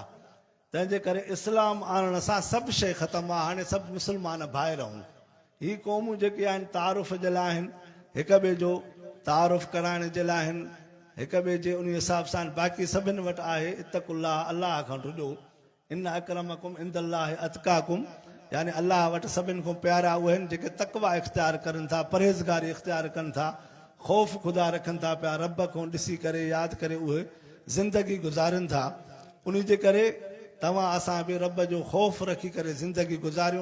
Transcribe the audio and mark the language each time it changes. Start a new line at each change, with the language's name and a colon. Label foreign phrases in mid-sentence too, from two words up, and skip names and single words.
Sindhi: तंहिंजे करे इस्लाम आणण सां सभु शइ ख़तमु आहे, हाणे सभु मुस्लमान भाई रहूं। ही क़ौमूं जेके आहिनि तारुफ़ जे लाइ आहिनि, हिक ॿिए जो तारुफ़ कराइण जे लाइ आहिनि, हिक ॿिए जे उन हिसाब सां। बाक़ी सभिनि वटि आहे इत्तक़ुल्लाह, अलाह खां ॾुजो,
Arabic: إن أكرمكم عند الله أتقاكم,
Sindhi: यानी अलाह वटि सभिनि खां प्यारा उहे आहिनि जेके तक़वा इख़्तियार करनि था, परहेज़गारी इख़्तियार कनि था, ख़ौफ़ ख़ुदा रखनि था पिया, रब खां ॾिसी करे यादि करे उहे ज़िंदगी गुज़ारनि था। उन जे करे तव्हां असां बि रब जो ख़ौफ़ रखी करे ज़िंदगी गुज़ारियूं।